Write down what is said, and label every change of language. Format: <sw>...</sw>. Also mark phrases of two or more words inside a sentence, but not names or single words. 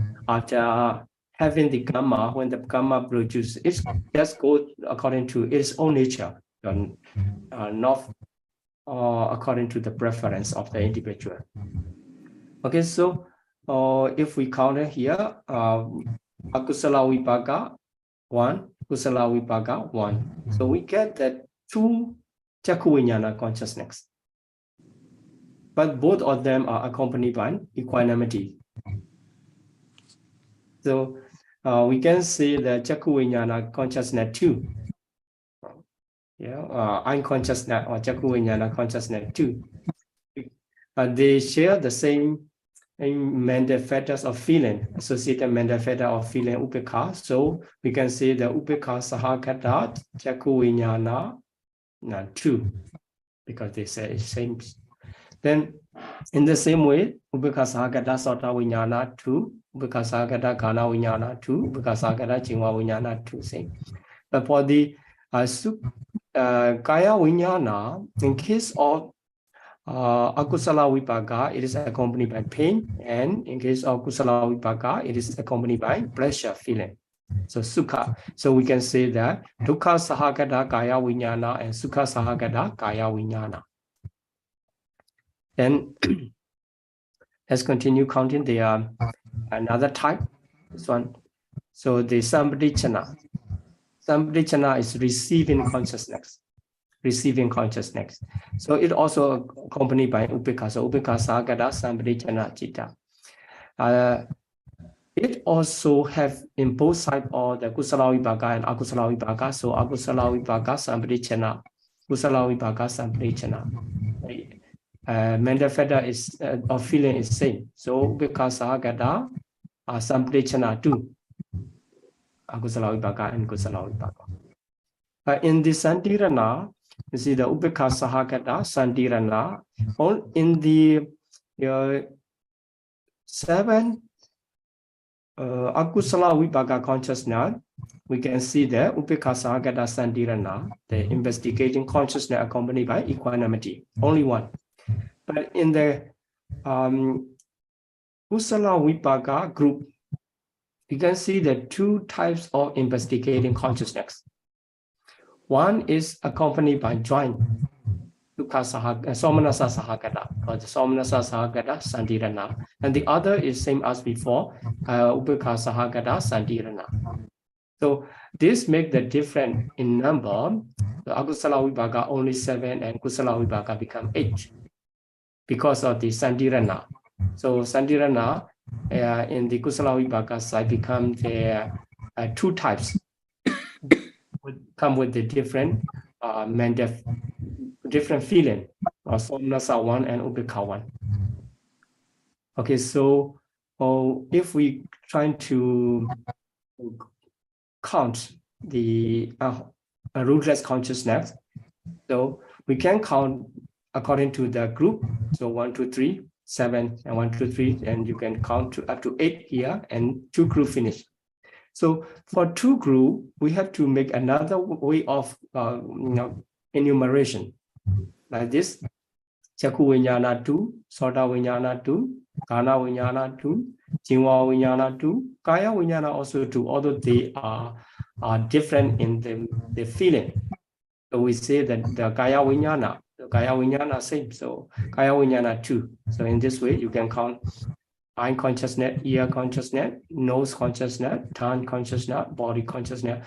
<en>So after having the gamma, when the gamma produces, it just goes according to its own nature, not according to the preference of the individual. Okay, so if we count it here,</en> <pi>akusala vipaka 1, kusala vipaka 1.</pi> <en>So we get that 2</en> <pi>Chakku Vijnana</pi> <en>consciousness. But both of them are accompanied by equanimity. So we can say the</en> <pi>Chakku Vijnana</pi> <en>consciousness 2. Unconsciousness or</en> <pi>Chakku Vijnana</pi> <en>consciousness 2. They share the same mental factors of feeling, associated mental factor of</en> <pi>feeling upekha.</pi> <en>So we can say the</en> <pi>upekha sahagata Chakku Vijnana</pi> <en>2, because they say it's same. Then in the same way,</en> <pi>upekha sahagata sota vijnana 2, upekha sahagata gana vijnana 2, upekha sahagata jingwa vijnana 2,</pi> <en>same. But for the</en> <pi>kaya vijnana,</pi> <en>in case of</en> <pi>akusala vipaka,</pi> <en>it is accompanied by pain, and in case of</en> <pi>kusala vipaka,</pi> <en>it is accompanied by pleasure feeling. So sukha. So we can say that</en> <pi>dukkha sahagata kaya vijnana</pi> <en>and</en> <pi>sukha sahagata kaya vijnana.</pi> <en>Then let's continue counting the another type. This one. So</en> <pi>the sampadicana.</pi> <en>Sampadicana is receiving consciousness. Receiving consciousness. So it also accompanied by upekha.</en> <pi>So upekha sahagata sampadicana citta.</pi> <en>It also have in both sides of the</en> <pi>kusala vipaka</pi> <en>and</en> <pi>akusala vipaka. So akusala vipaka sampadicana, kusala vipaka sampadicana.</pi> <en>Mental factor is or feeling is same.</en> <pi>So upekha sahagata sampadicana 2. Akusala vipaka and kusala vipaka.</pi> <en>In the santirana, you see the</en> <pi>upekha sahagata santirana.</pi> <en>In the 7</en> <pi>akusala vipaka</pi> <en>consciousness, we can see the</en> <pi>upekha sahagata santirana,</pi> <en>the investigating consciousness accompanied by equanimity, only one. But in the</en> <pi>kusala vipaka</pi> <en>group, you can see the 2 types of investigating consciousness. One is accompanied by joint</en> <pi>somanasa sahagata,</pi> <en>or the</en> <pi>somanasa sahagata santirana,</pi> <en>and the other is same as before,</en> <pi>upekha sahagata santirana.</pi> <en>So this make the difference in number. The</en> <pi>akusala vipaka</pi> <en>only 7 and</en> <pi>kusala vipaka</pi> <en>become 8 because of the santirana. So santirana in the</en> <pi>kusala vipaka</pi> <en>side become the 2 types. Would come with the different different feeling, or somanasa 1 and upekha 1. Okay, so if we try to count the rootless consciousness, so we can count according to the group. So 1, 2, 3, 7, and 1, 2, 3, and you can count to up to 8 here, and 2 group finish. So for 2 group, we have to make another way of enumeration, like this:</en> <pi>Chakku Vijnana 2, Sota Vijnana 2, Gana Vijnana 2, Jingwa Vijnana 2, Kaya Vijnana also 2,</pi> <en>although they are different in the feeling. So we say that the</en> <pi>Kaya Vijnana</pi> <en>same, so</en> <pi>Kaya Vijnana</pi> <en>2. So in this way, you can count eye consciousness, ear consciousness, nose consciousness, tongue consciousness, body consciousness.</en>